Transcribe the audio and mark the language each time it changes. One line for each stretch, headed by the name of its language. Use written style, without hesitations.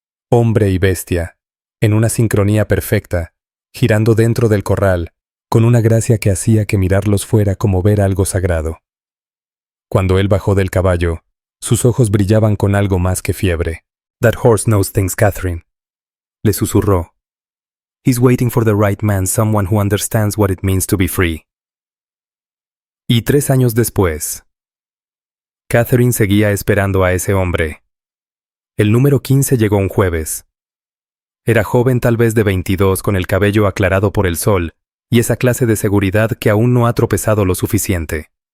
Spanish: Hombre y bestia, en una sincronía perfecta, girando dentro del corral, con una gracia que hacía que mirarlos fuera como ver algo sagrado. Cuando él bajó del caballo, sus ojos brillaban con algo más que fiebre.
English: "That horse knows things, Catherine",
Spanish: le susurró.
English: "He's waiting for the right man, someone who understands what it means to be free".
Spanish: Y 3 años después, Catherine seguía esperando a ese hombre. El número 15 llegó un jueves. Era joven, tal vez de 22, con el cabello aclarado por el sol, y esa clase de seguridad que aún no ha tropezado lo suficiente.